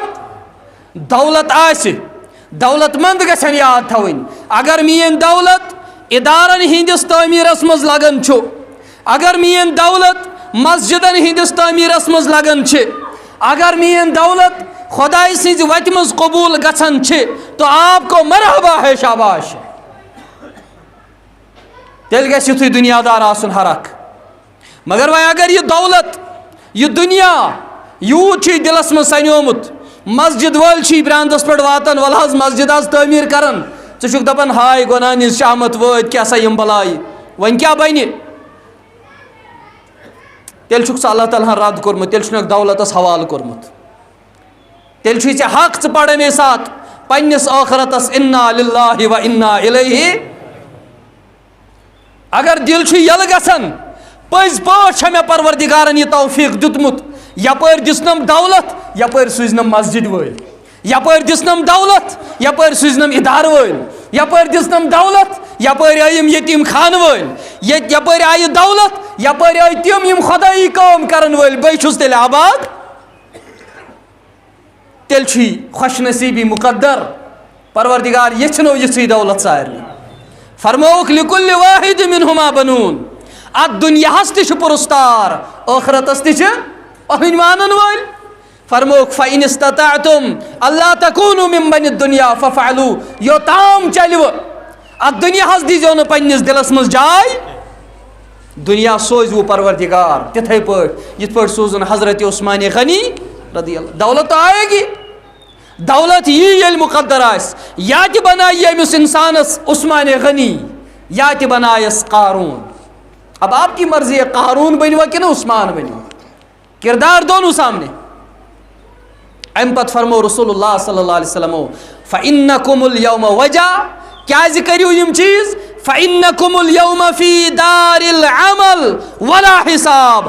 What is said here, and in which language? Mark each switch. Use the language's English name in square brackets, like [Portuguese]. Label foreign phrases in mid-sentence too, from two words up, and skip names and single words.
[Kashmiri] دولت آسہ، دولت مند گژھن یاد تھوین، اگر مین دولت ادارن ہندس تعمیرس مز لگن چھو، اگر مین دولت مسجدن ہندس تعمیرس مز لگن چھ، اگر مین دولت خدائی سز وتہ مز قبول گژھن چھ، [Urdu] تو آپ کو مرحبا ہے، شاباش. [Kashmiri] تیل گژھِ یُتھُے دنیا دار آسن ہر اکھ. مگر وۄنۍ اگر یہ دولت، یہ دنیا یوت چھ دلس مز سنیومت، مسجد وٲلۍ چھ براندس پہ واتان، ول حظ مسجد آز تعمیر کران، ژٕ چھُکھ دپان ہاے گۄناہ نِز شامت وٲتۍ کیٛاہ سا یِم بلاے، وۄنۍ کیٛاہ بنہِ؟ تیٚلہِ چھُکھ ژٕ اللہ تعالیٰ ہن رد کوٚرمُت، تیٚلہِ چھُنکھ دولتس حوالہٕ کوٚرمُت. تیٚلہِ چھُے ژےٚ حق ژٕ پر امے ساتہٕ پننس آخرتس [Arabic] انا للہ و انا الیہ. [Kashmiri] اگر دل چھُ یلہٕ گژھان، پٔزۍ پٲٹھۍ چھےٚ مےٚ پروردگارن یہ توفیق دیُتمُت، یپٲرۍ دِژنم دولت، یپٲرۍ سوٗزنم مسجد وٲلۍ، یپٲرۍ دِژنم دولت، یپٲرۍ سوٗزنم ادارٕ وٲلۍ، یپٲرۍ دِژنم دولت، یپٲرۍ آیِم یتیٖم خانہٕ وٲلۍ، یپٲرۍ آیہِ دولت، یپٲرۍ آیہِ تِم یِم خۄدایی کٲم کرن وٲلۍ، بٕے چھُس تیٚلہِ آباد. تیٚلہِ چھُے خوش نصیٖبی مقدر، پروردگار یژھنو یِژھٕے دولت سارنٕے. [Arabic] فرمووُکھ لِکُلہِ واحد منہما بنون، [Kashmiri] ات دنیاہس تہ چھ پرستار، آخرتس تہ چھ پنٕنۍ مانن وٲلۍ. [Arabic] فرمووُکھ فَإِنِ اسْتَطَعْتُمْ أَلَّا تَكُونُوا مِنْ بَنِي الدُّنْيَا فَافْعَلُوا، [Kashmiri] یوتام چلو ات دنیاہس دیزو نہٕ پننس دلس مز جاے. دنیا سوزوٕ پروردگار تتھے پٲٹھۍ یِتھ پٲٹھۍ سوزن حضرت عثمان غنی [Arabic] رضی اللہ. [Urdu] دولت تو آئے گی، [Kashmiri] دولت یہ ییٚلہِ مقدر آسہِ، یا تہِ بنایہِ أمِس انسانس عثمان غنی، یا تہِ بنایس قارون. [Urdu] اب آپ کی مرضی ہے، قارون بنوا کہ نہ عثمان بنوا، کردار دونوں سامنے. [Kashmiri] ام پت فرمو [Arabic] رسول اللہ صلی اللہ علیہ وسلم فَإِنَّكُمُ الْيَوْمَ وَجَا، [Kashmiri] کیازِ کٔرِو یم چیز، [Arabic] فَإِنَّكُمُ الْيَوْمَ فِي دَارِ الْعَمَلِ وَلَا حِساب.